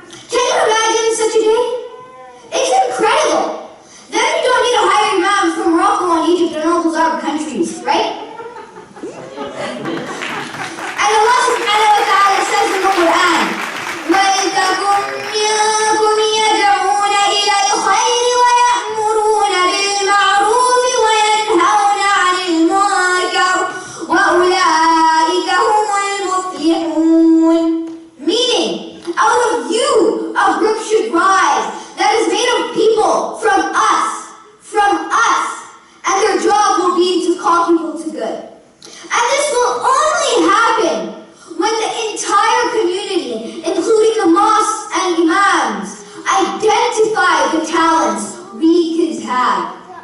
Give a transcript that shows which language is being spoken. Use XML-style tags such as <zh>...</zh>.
<en>Can you imagine such a day? It's incredible. Then we don't need to hire imams from Morocco and Egypt and all those Arab countries, right? And Allah subhanahu wa ta'ala says in the Quran,</en> <ar>وَلْتَكُنْ مِنْكُمْ يَدْعُونَ إِلَى الْخَيْرِ وَيَأْمُرُونَ بِالْمَعْرُوفِ وَيَنْهَوْنَ عَنِ الْمُنكَرِ وَأُولَٰئِكَ هُمُ الْمُفْلِحُونَ.</ar> <en>Meaning, out of you, a group should rise that is made of people from us, and their job will be to call people to good. And this will only happen when the entire community, including the mosques and imams, identify the talents we kids have.</en>